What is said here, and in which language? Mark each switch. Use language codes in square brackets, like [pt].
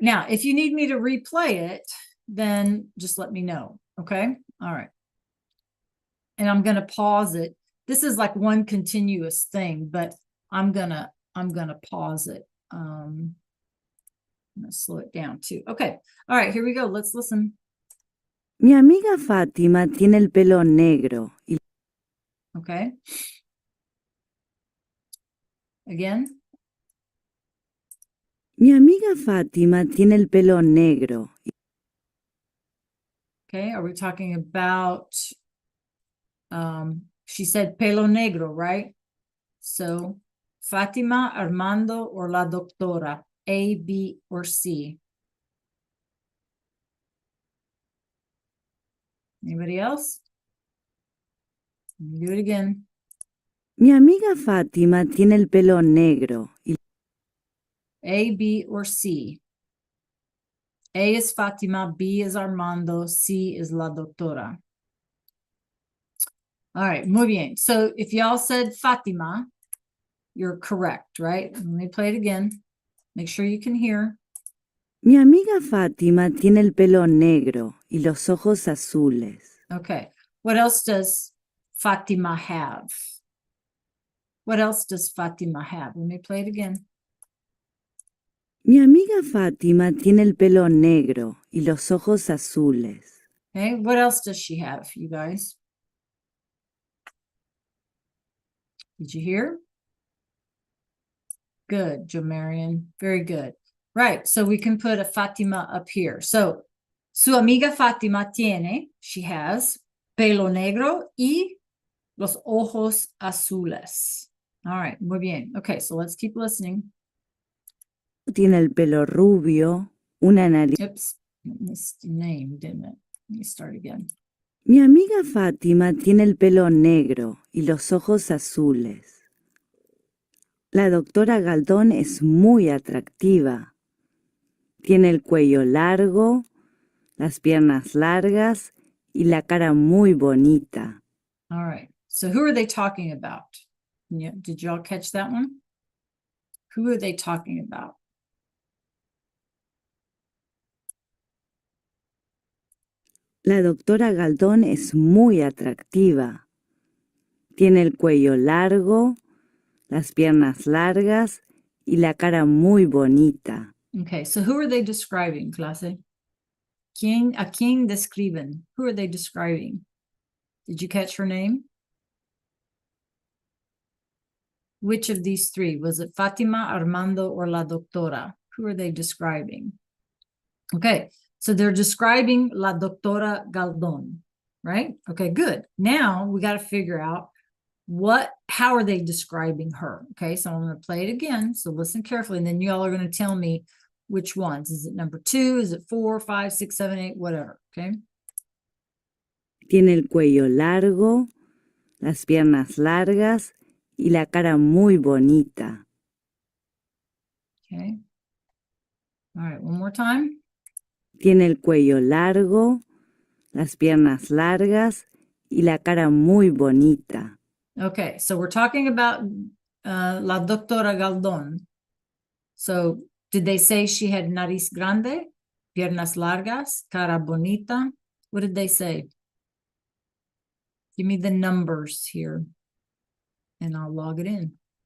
[en] Now, if you need me to replay it, then just let me know. Okay, all right. And I'm gonna pause it. This is like one continuous thing, but I'm gonna pause it. I'm gonna slow it down too. Okay, all right, here we go. Let's listen. [es] Mi amiga Fátima tiene el pelo negro. [en] Okay. Again. [es] Mi amiga Fátima tiene el pelo negro. [en] Okay, are we talking about, she said [es] pelo negro, [en] right? So Fatima, Armando, or la doctora, A, B, or C? Anybody else? Let me do it again. [es] Mi amiga Fátima tiene el pelo negro. [en] A, B, or C? A is Fatima, B is Armando, C is la doctora. All right, [es] muy bien. [en] So if y'all said Fatima, you're correct, right? Let me play it again. Make sure you can hear. [es] Mi amiga Fátima tiene el pelo negro y los ojos azules. [en] Okay. What else does Fatima have? What else does Fatima have? Let me play it again. [es] Mi amiga Fátima tiene el pelo negro y los ojos azules. [en] Okay. What else does she have, you guys? Did you hear? Good, Jomarian. Very good. Right. So we can put a Fatima up here. [es] So su amiga Fatima tiene, [en] she has, [es] pelo negro y los ojos azules. [en] All right. [es] Muy bien. Okay. [en] So let's keep listening. [es] Tiene el pelo rubio, una nariz. [en] Oops. Missed name, didn't it? Let me start again. [es] Mi amiga Fátima tiene el pelo negro y los ojos azules. La doctora Galdón es muy atractiva. Tiene el cuello largo, las piernas largas y la cara muy bonita. [en] All right. So who are they talking about? Yeah, did y'all catch that one? Who are they talking about? [es] La doctora Galdón es muy atractiva. Tiene el cuello largo, las piernas largas y la cara muy bonita. [en] Okay, so who are they describing, clase? [es] ¿A quién describen? [en] Who are they describing? Did you catch her name? Which of these three? Was it Fatima, Armando, or la doctora? Who are they describing? Okay, so they're describing la doctora Galdón, right? Okay, good. Now we got to figure out how are they describing her? Okay, so I'm going to play it again. So listen carefully, and then y'all are going to tell me which ones. Is it number 2? Is it 4, 5, 6, 7, 8, whatever? Okay. [es] Tiene el cuello largo, las piernas largas y la cara muy bonita. [en] Okay. All right, one more time. [es] Tiene el cuello largo, las piernas largas y la cara muy bonita. [en] Okay, so we're talking about la doctora Galdón. So did they say she had [es] nariz grande, piernas largas, cara bonita? [en] What did they say? Give me the numbers here, and I'll log it in.